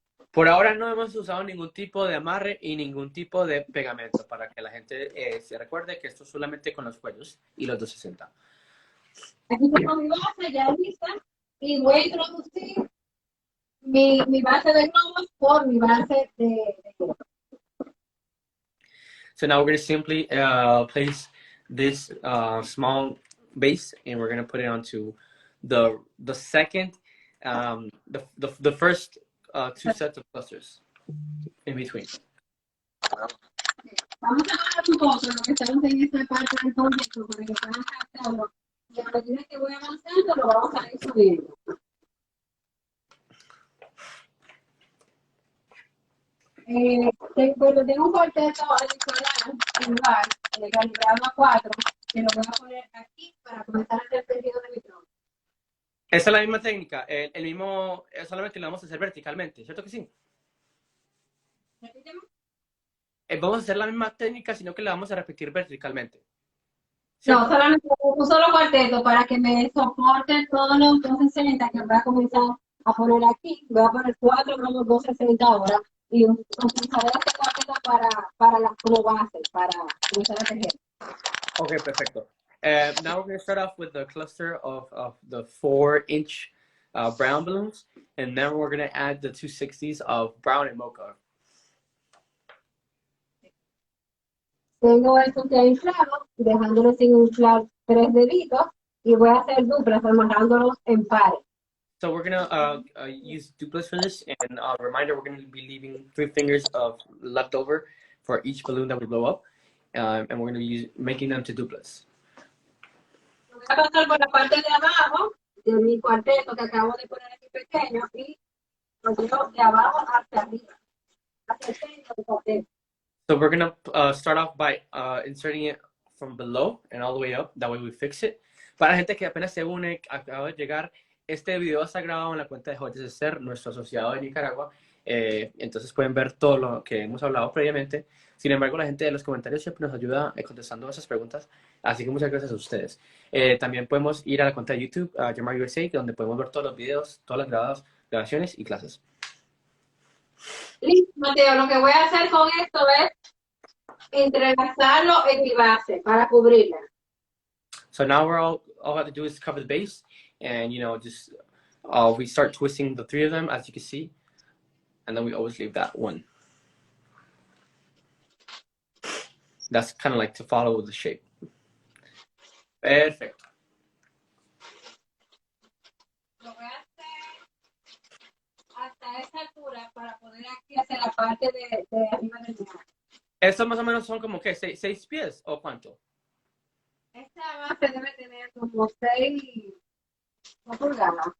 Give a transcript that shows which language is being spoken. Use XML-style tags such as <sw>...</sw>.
<es>Por ahora no hemos usado ningún tipo de amarre y ningún tipo de pegamento para que la gente se recuerde que esto es solamente con los cuellos y los 260. Aquí tengo mi base ya lista y voy a introducir mi base de globos por mi base de globos.</es> <en>So now we're going to simply place this small base and we're going to put it onto the second, the first 2 sets of clusters in between.</en> <es>Vamos a hablar un poco de lo que estamos en esta parte del proyecto para que puedan captarlo. Y a medida que voy avanzando, lo vamos a ir subiendo. Bueno, tengo un cuarteto adicional, igual, calibrado a 4, que lo voy a poner aquí para comenzar a hacer el tejido de mi tronco. Esa es la misma técnica, el mismo, solamente lo vamos a hacer verticalmente, ¿cierto que sí? Repíteme. Vamos a hacer la misma técnica, sino que la vamos a repetir verticalmente. No, solamente un solo cuarteto para que me soporte todos los 260 que voy a comenzar a poner aquí. Voy a poner 4 globos 260 ahora y utilizaré este cuarteto como base para comenzar a tejer. Okay, perfecto.</es> <en>Now we're going to start off with the cluster of the 4-inch brown balloons, and then we're going to add the 260s of brown and mocha.</en> <es>Tengo estos ya inflados, dejándolo sin inflar 3 deditos y voy a hacer duplas amarrándolos en pares.</es> <en>So we're gonna use duplets for this, and reminder, we're gonna be leaving 3 fingers of leftover for each balloon that we blow up, and we're gonna be making them to duplets.</en> <es>Voy a pasar por la parte de abajo de mi cuarteto que acabo de poner aquí pequeño y lo llevo de abajo hacia arriba, hacia el centro del cuarteto.</es> <en>So we're gonna start off by inserting it from below and all the way up. That way we fix it.</en> <es>Para la gente que apenas se une, acaba de llegar, este video está grabado en la cuenta de Joyas Esther, nuestro asociado de Nicaragua. Entonces pueden ver todo lo que hemos hablado previamente. Sin embargo, la gente de los comentarios siempre nos ayuda contestando esas preguntas. Así que muchas gracias a ustedes. También podemos ir a la cuenta de YouTube, Yamar USA, donde podemos ver todos los videos, todas las grabaciones y clases. Listo, Mateo, lo que voy a hacer con esto es entrelazarlo en mi base para cubrirla.</es> <en>So now all we have to do is cover the base, and just we start twisting the 3 of them, as you can see, and then we always leave that one. That's kind of like to follow the shape.</en> <es>Perfecto. Lo voy a hacer hasta esa altura para poder aquí hacer la parte de arriba del mar. Estos más o menos son como que 6 pies o cuánto. Esta base debe tener como 6 pulgadas.</es>